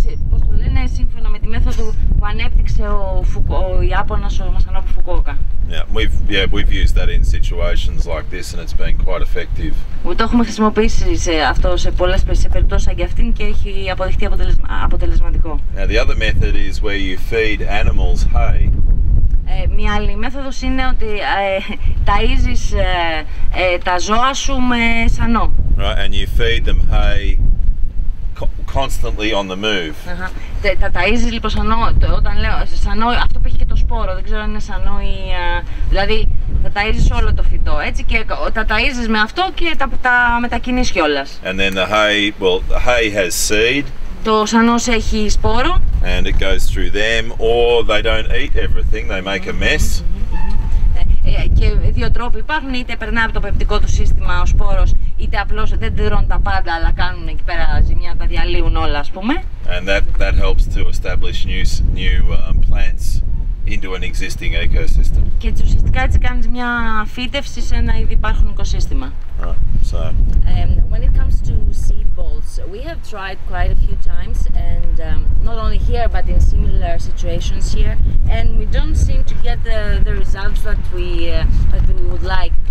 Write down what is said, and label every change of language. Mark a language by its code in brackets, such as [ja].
[el] Πώς το λένε, σύμφωνα με τη μέθοδο που ανέπτυξε ο Ιάπωνας, ο Μασανόμπου Φουκουόκα. [en] We've used that in situations like this and it's been quite effective. [el] Το έχουμε χρησιμοποιήσει αυτό σε πολλές περιπτώσεις σαν και αυτήν και έχει αποδειχτεί αποτελεσματικό. [en] Now the other method is where you feed animals hay. [el] Μια άλλη μέθοδος είναι ότι ταΐζεις τα ζώα σου με σανό. [en] Right, and you feed them hay constantly on the move. [el] Τα ταΐζεις λοιπόν σανό, όταν λέω σανό, αυτό που έχει και το σπόρο, δεν ξέρω αν είναι σανό ή... δηλαδή τα ταΐζεις όλο το φυτό, έτσι, και τα ταΐζεις με αυτό και τα μετακινείς κιόλας. [en] And then the hay has seed. [el] Το σανός έχει σπόρο. [en] And it goes through them, or they don't eat everything, they make a mess. [el] Και δύο τρόποι υπάρχουν, είτε περνάει από το πεπτικό του σύστημα ο σπόρος, είτε απλώς δεν τρώνε τα πάντα, αλλά κάνουν εκεί πέρα ζημιά, τα διαλύουν όλα, ας πούμε. [en] And that helps to establish new plants into an existing ecosystem. [el] Και ουσιαστικά έτσι κάνεις μια φύτευση σε ένα ήδη υπάρχον οικοσύστημα. [en] Right, so When it comes to seed balls, we have tried quite a few times, and not only here but in similar situations here, and we don't seem to get the results that we would like.